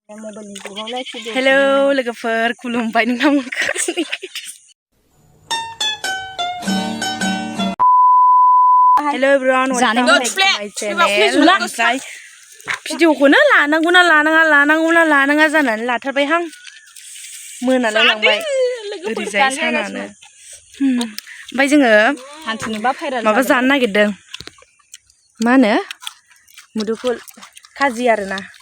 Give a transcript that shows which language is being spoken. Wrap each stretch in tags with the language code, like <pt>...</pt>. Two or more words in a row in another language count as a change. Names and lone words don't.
<brx>हेलौ लोगोफोर खुलुमबाय नोंथांमोनखौ</brx> <en>hello everyone welcome back to my channel</en> <brx>ओमफ्राय भिडिअखौनो लानांगौना जानानै लाथारबायहां मोनालाय लांबाय ओरैजाय सानानो ओमफ्राय जोङो माबा जानो नागिरदों मा होनो मुदुफुल खाजि आरोना</brx>